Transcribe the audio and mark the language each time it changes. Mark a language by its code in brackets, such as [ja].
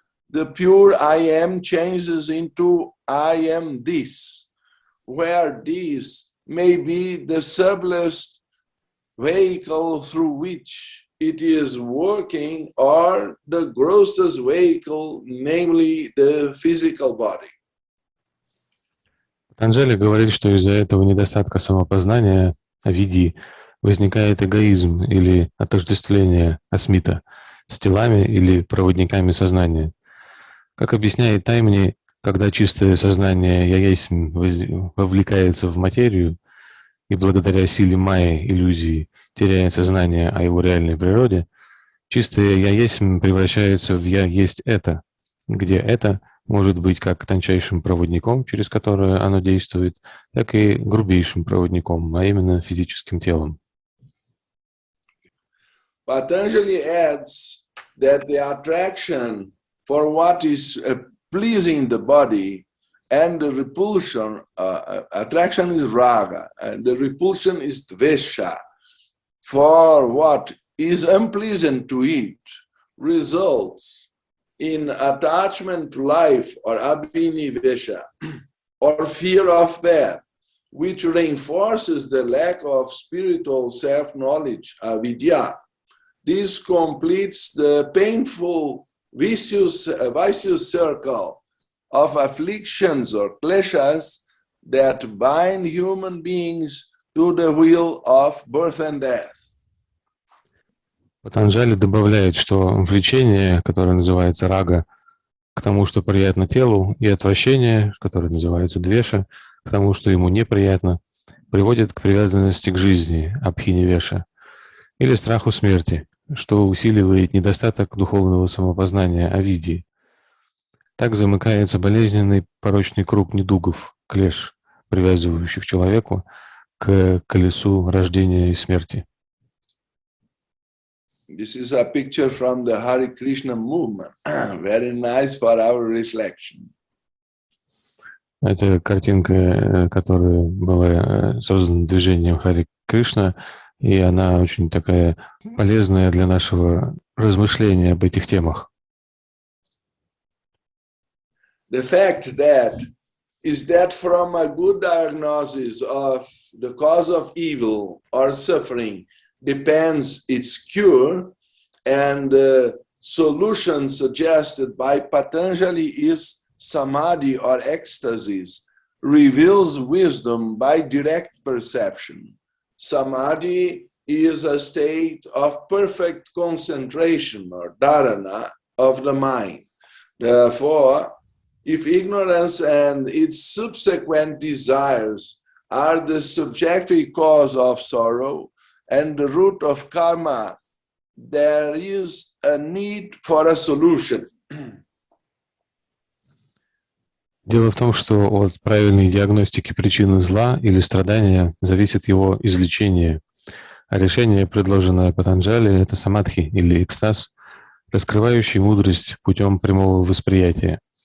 [en] The pure I am changes into I am this, where this may be the subtlest vehicle through which it is working, or the grossest vehicle, namely the physical body. [ru] Патанджали говорит, что из-за этого недостатка самопознания, види, возникает эгоизм или отождествление асмита с телами или проводниками сознания. Как объясняет Таймни, когда чистое сознание Я Есть вовлекается в материю и благодаря силе майи, иллюзии, теряет сознание о его реальной природе, чистое Я Есть превращается в Я Есть Это, где это может быть как тончайшим проводником, через которое оно действует, так и грубейшим проводником, а именно физическим телом. [en] Patanjali adds that the attraction for what is pleasing the body and the repulsion, attraction is raga, and the repulsion is dvesha, for what is unpleasant to it results in attachment to life or abhinivesha, or fear of death, which reinforces the lack of spiritual self-knowledge, avidya. This completes the painful vicious circle of afflictions or kleshas that bind human beings to the wheel of birth and death. [ru] Патанджали добавляет, что влечение, которое называется рага, к тому, что приятно телу, и отвращение, которое называется двеша, к тому, что ему неприятно, приводит к привязанности к жизни, абхинивеша, или страху смерти, что усиливает недостаток духовного самопознания авидии. Так замыкается болезненный порочный круг недугов, клеш, привязывающих человеку к колесу рождения и смерти. [en] This is a picture from the Hare Krishna movement, very nice for our reflection. [ru] Это картинка, которая была создана движением Харе Кришна, и она очень такая полезная для нашего размышления об этих темах. [en] The fact that is that from a good diagnosis of the cause of evil or suffering depends its cure, and the solution suggested by Patanjali is samadhi or ecstasies, reveals wisdom by direct perception. Samadhi is a state of perfect concentration or dharana of the mind. Therefore, if ignorance and its subsequent desires are the subjective cause of sorrow and the root of karma, there is a need for a solution. [ru] Дело в том, что от правильной диагностики причины зла или страдания зависит его излечение, а решение, предложенное Патанджали, это самадхи или экстаз, раскрывающий мудрость путем прямого восприятия.